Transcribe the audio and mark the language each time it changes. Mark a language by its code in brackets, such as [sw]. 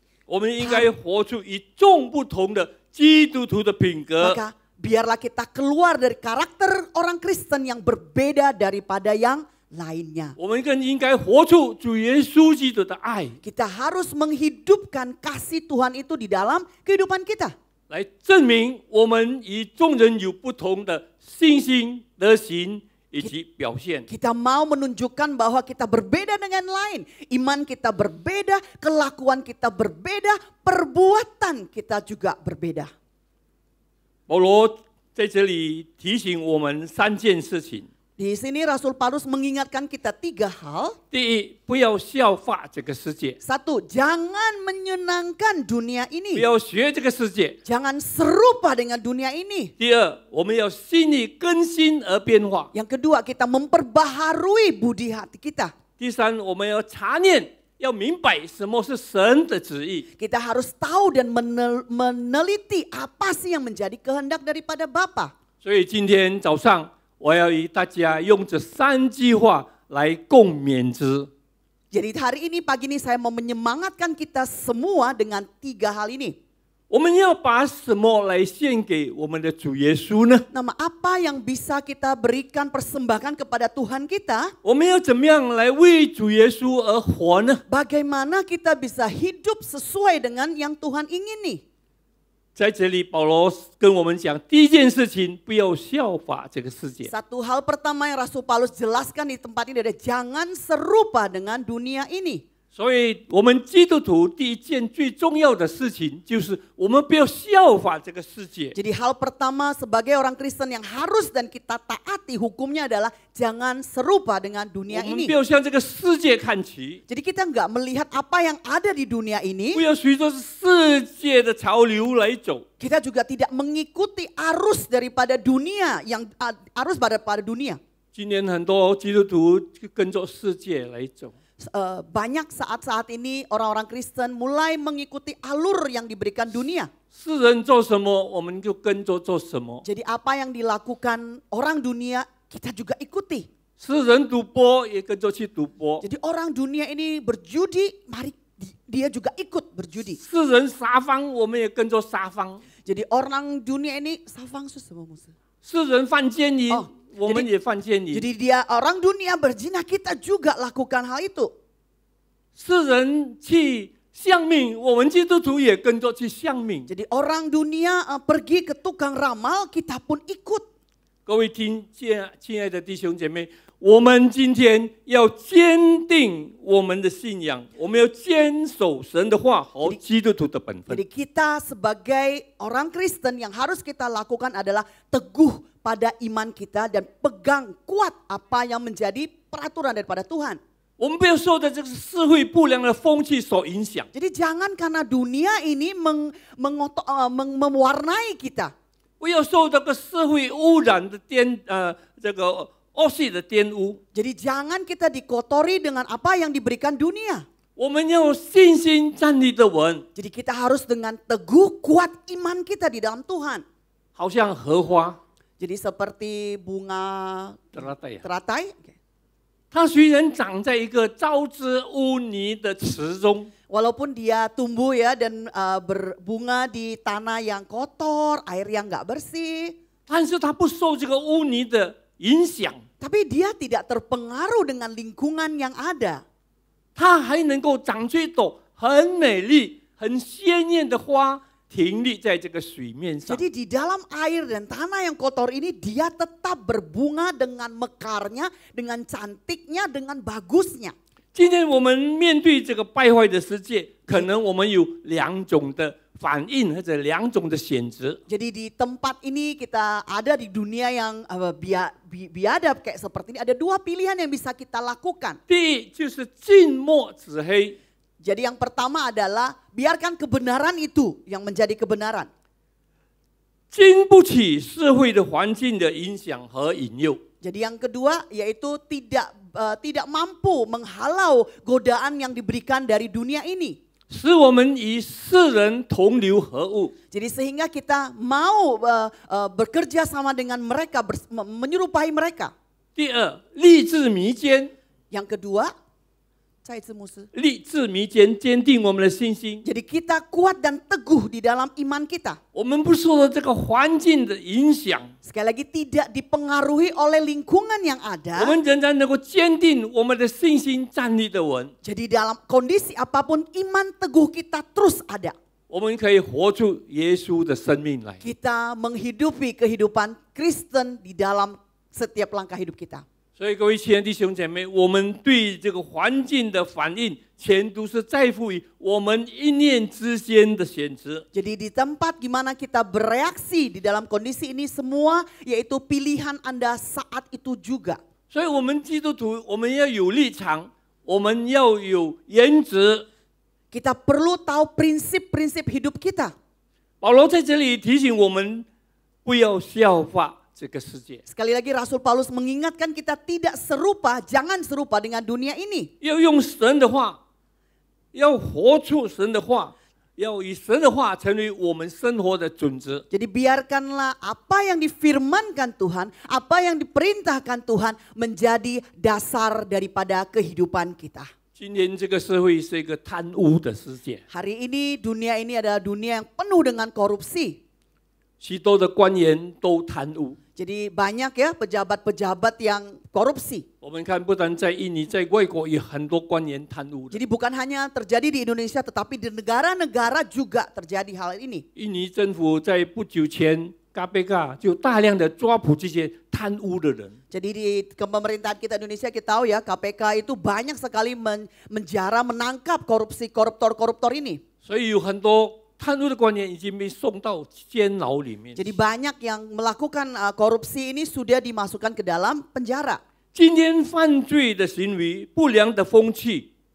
[zh] 我们应该活出与众不同的基督徒的品格。 [id] Maka biarlah kita keluar dari karakter orang Kristen yang berbeda daripada yang lainnya. [zh] 我们更应该活出主耶稣基督的爱， [id] Kita harus menghidupkan kasih Tuhan itu di dalam kehidupan kita. [zh] 来证明我们与众人有不同的信心、德行以及表现。 [id] Kita mau menunjukkan bahwa kita berbeda dengan lain. Iman kita berbeda, kelakuan kita berbeda, perbuatan kita juga berbeda. [zh] 保罗在这里提醒我们3件事情。 [id] Di sini Rasul Paulus mengingatkan kita 3 hal. [zh] 第一，不要效法这个世界， [id] 1, jangan menyenangkan dunia [zh] 不 [id] ini. [zh] 要学这个世界。 [id] Jangan serupa dengan dunia ini. [zh] 第二，我们要心里更新而变化。 [id] Yang kedua, kita memperbaharui budi hati kita. [zh] 第三，我们要查念，要明白什么是神的旨意。 [id] Kita harus tahu dan meneliti apa sih yang menjadi kehendak daripada Bapa. [zh] 所以今天早上，我要与大家用这3句话来共勉之。 [id] Jadi hari ini, pagi ini saya mau menyemangatkan kita semua dengan 3 hal ini. [zh] 我们要把什么来献给我们的主耶稣呢？ [id] Nama apa yang bisa kita berikan persembahkan kepada Tuhan kita? [zh] 我们要怎么样来为主耶稣而活呢？ [id] Bagaimana kita bisa hidup sesuai dengan yang Tuhan ingini? [zh] 在这里，保罗跟我们讲，第一件事情，不要效法这个世界。 [id] Satu hal pertama yang Rasul Paulus jelaskan di tempat ini adalah jangan serupa dengan dunia ini. [zh] 所以，我们基督徒第一件最重要的事情，就是我们不要效法这个世界。 [id] Jadi hal pertama sebagai orang Kristen yang harus dan kita taati hukumnya adalah jangan serupa dengan [zh] 我 [id] dunia [zh] 们 [id] ini. [zh] 不要向这个世界看齐， [id] Jadi kita nggak melihat apa yang ada di dunia ini. [zh] 不要随着世界的潮流来走。 [id] Kita juga tidak mengikuti arus daripada dunia yang arus pada dunia. [zh] 今年很多基督徒就跟着世界来走。 [id] banyak saat-saat ini orang-orang Kristen mulai mengikuti alur yang diberikan dunia. [zh] 世人做什么，我们就跟着做什么。 [id] Jadi apa yang dilakukan orang dunia kita juga ikuti. [zh] 世人赌博也跟着去赌博。 [id] Jadi orang dunia ini berjudi, mari dia juga ikut berjudi. [zh] 世人撒谎，我们也跟着撒谎。 [id] Jadi orang dunia ini savang semua musuh. [zh] 世人犯奸淫，哦我们也犯奸淫。 [id] Jadi dia orang dunia berzina, kita juga lakukan hal itu. [zh] 世人去相命，我们基督徒也跟着去相命。 [id] Jadi orang dunia pergi ke tukang ramal, kita pun ikut. [zh] 各位亲爱的弟兄姐妹，我们今天要坚定我们的信仰，我们要坚守神的话和基督徒的本分。 [id] Jadi kita sebagai orang Kristen yang harus kita lakukan adalah teguh pada iman kita dan pegang kuat apa yang menjadi peraturan daripada Tuhan. [zh] 我们不要受到这个社会不良的风气所影响。 [id] Jadi jangan karena dunia ini mewarnai kita. [zh] 不要受这个社会污染的这个恶性的玷污。 [id] Jadi jangan kita dikotori dengan apa yang diberikan dunia. [zh] 我们要有信心站立的稳， [id] Jadi kita harus dengan teguh kuat iman kita di dalam Tuhan. [zh] 好像荷花 [id] Jadi seperti bunga teratai. teratai. [zh] 它虽然长在一个朝之污泥的池中， [id] Walaupun dia tumbuh ya dan berbunga di tanah yang kotor, air yang nggak bersih. [zh] 但是它不受这个污泥的影响， [id] Tapi dia tidak terpengaruh dengan lingkungan yang ada. [zh] 它还能够长出一朵很美丽、很鲜艳的花，停立在这个水面上。 [id] Jadi di dalam air dan tanah yang kotor ini dia tetap berbunga dengan mekarnya, dengan cantiknya, dengan bagusnya. [zh] 今天我们面对这个败坏的世界，可能我们有两种的反应或者两种的选择。 [id] Jadi di tempat ini kita ada di dunia yang biadab kayak seperti ini. Ada dua pilihan yang bisa kita lakukan. [zh] 第一就是静默止黑， [id] Jadi yang pertama adalah biarkan kebenaran itu yang menjadi kebenaran. [zh] 经不起社会的环境的影响和引诱。 [id] Jadi yang kedua yaitu tidak mampu menghalau godaan yang diberikan dari dunia ini. [zh] 使我们与世人同流合污。 [id] Jadi sehingga kita mau bekerja sama dengan mereka, menyerupai mereka. [zh] 第二，立志弥坚， [id] Yang kedua, [zh] 再一次牧师。立志弥坚，坚定我们的信心。 [id] Jadi kita kuat dan teguh di dalam iman kita. [zh] 我们不受到这个环境的影响， [id] Sekali lagi tidak dipengaruhi oleh lingkungan yang [zh] 我 [id] ada. [zh] 们仍然能够坚定我们的信心站立的稳。 [id] Jadi dalam kondisi apapun iman teguh kita terus ada. [zh] 我们可以活出耶稣的生命来。 [id] Kita menghidupi kehidupan Kristen di dalam setiap langkah hidup kita. [zh] 所以各位亲爱的弟兄姐妹，我们对这个环境的反应，全都是在乎于我们一念之间的选择。 [id] Jadi di tempat gimana kita bereaksi di dalam kondisi ini semua yaitu pilihan Anda saat itu juga. [zh] 所以，我们基督徒，我们要有立场，我们要有原则。 [id] Kita perlu tahu prinsip-prinsip hidup kita. [zh] 保罗在这里提醒我们，不要效法这个世界， [id] Sekali lagi Rasul Paulus mengingatkan kita tidak serupa, jangan serupa dengan dunia ini. [zh] 要用神的话，要活出神的话，要以神的话成为我们生活的准则。 [id] Jadi biarkanlah apa yang difirmankan Tuhan, apa yang diperintahkan Tuhan menjadi dasar daripada kehidupan kita. [zh] 今天这个社会是一个贪污的世界， [id] Hari ini dunia ini adalah dunia yang penuh dengan korupsi. [zh] 许多的官员都贪污。 [id] Jadi banyak ya pejabat-pejabat yang korupsi. [zh] 我们看，不但在印尼，在外国有很多官员贪污的。 [id] Jadi bukan hanya terjadi di Indonesia tetapi di negara-negara juga terjadi hal ini. [zh] 印尼政府在不久前 KPK 就大量的抓捕这些贪污的人。 [id] Jadi di pemerintahan kita Indonesia kita tahu ya KPK itu banyak sekali menjara menangkap koruptor-koruptor ini. [zh] 所以有很多贪污的官员已经被送到监牢里面。 [id] Jadi banyak yang melakukan korupsi ini sudah dimasukkan ke dalam penjara. [zh] 今天犯罪的行为、不良的风气，